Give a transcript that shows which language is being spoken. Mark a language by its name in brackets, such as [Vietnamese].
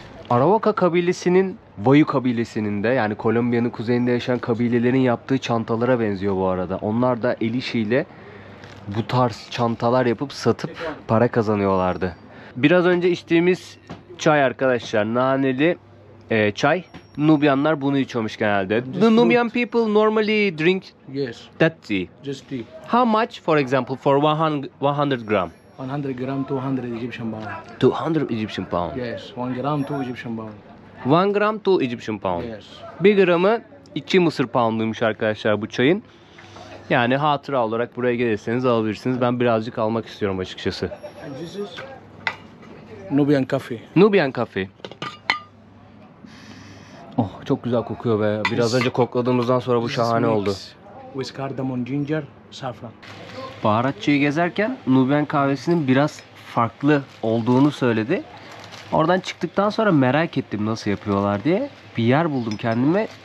[Turkish] Arawaka kabilesinin, Vayu kabilesinin de, yani Kolombiya'nın kuzeyinde yaşayan kabilelerin yaptığı çantalara benziyor bu arada. Onlar da el işiyle bu tarz çantalar yapıp satıp para kazanıyorlardı. Biraz önce içtiğimiz çay arkadaşlar, naneli çay. Nubyanlar bunu içiyormuş genelde. [English] The Nubian people normally drink Yes. that tea. Just tea. How much, for example, for 100 gram? 100 gram, 200 Egyptian pound. 200 Egyptian pound. Yes. 1 gram, 2 Egyptian pound. 1 gram 2 Egyptian pound. Yes. [Turkish] 1 gramı 2 Mısır pounduymuş arkadaşlar bu çayın. Yani hatıra olarak buraya gelirseniz alabilirsiniz. Ben birazcık almak istiyorum açıkçası. [English] And this is Nubian coffee. Nubian Coffee. [Turkish] Oh, çok güzel kokuyor be. Biraz önce kokladığımızdan sonra bu [English] This is [Turkish] şahane [English] mix [Turkish] oldu. [English] With cardamom, ginger, saffron. [Turkish] Baharatçıyı gezerken Nubian kahvesinin biraz farklı olduğunu söyledi. Oradan çıktıktan sonra merak ettim nasıl yapıyorlar diye. Bir yer buldum kendime.